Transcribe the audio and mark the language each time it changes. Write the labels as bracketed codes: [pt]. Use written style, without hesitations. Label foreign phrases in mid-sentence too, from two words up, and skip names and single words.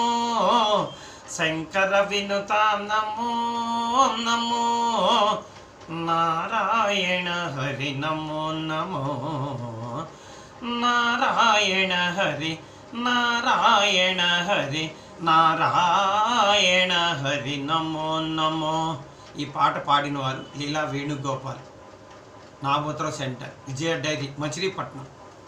[sa] शंकर विनुता नमो नमो। नारायण हरि नमो नमो। नारायण हरि नारायण हरि नारायण हरि नमो नमो। [te] ఈ పాట పాడిన వారు లీలా వేణుగోపాల్, నాగోత్ర సెంటర్, విజయ డైరీ, మచిలీపట్నం.